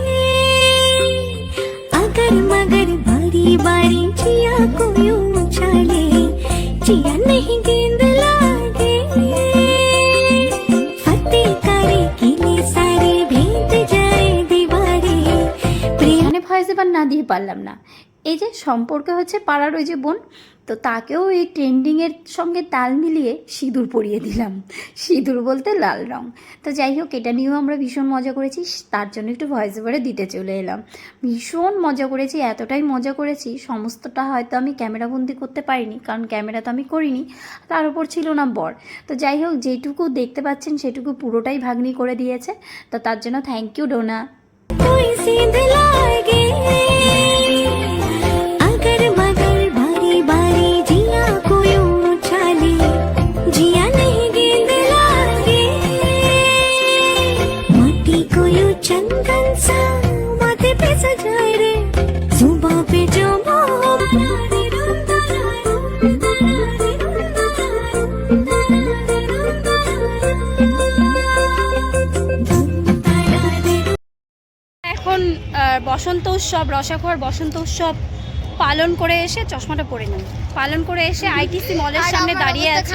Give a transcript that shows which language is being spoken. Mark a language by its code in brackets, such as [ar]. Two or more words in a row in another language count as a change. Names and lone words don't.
[hi] अगर मगर बारी बारी जिया को यूं उछाले, जिया नहीं गेंद लागे, फतेह करे किले सारे भेद जाए दीवारे, प्रेम। [bn] ভয়েস এবার না দিয়ে পারলাম না। এই যে সম্পর্কে হচ্ছে পাড়ার ওই যে বোন, তো তাকেও এই ট্রেন্ডিংয়ের সঙ্গে তাল মিলিয়ে সিঁদুর পরিয়ে দিলাম। সিঁদুর বলতে লাল রং। তো যাই হোক, এটা নিয়েও আমরা ভীষণ মজা করেছি, তার জন্য একটু [en] voice over [bn] দিতে চলে এলাম। ভীষণ মজা করেছি, এতটাই মজা করেছি, সমস্তটা হয়তো আমি ক্যামেরাবন্দি করতে পারিনি, কারণ ক্যামেরা তো আমি করিনি, তার উপর ছিল না বর। তো যাই হোক, যেটুকু দেখতে পাচ্ছেন সেটুকু পুরোটাই ভাগ্নি করে দিয়েছে, তো তার জন্য [en] thank you [bn] ডোনা। [hi] चंदन सा माथे पे सजाए रे, जुबां पे जो [bn] এখন বসন্ত উৎসব, রসাখোয়ার বসন্ত উৎসব পালন করে এসে, চশমাটা পরে নেন, পালন করে এসে আইটিসি মলের সামনে দাঁড়িয়ে আছি।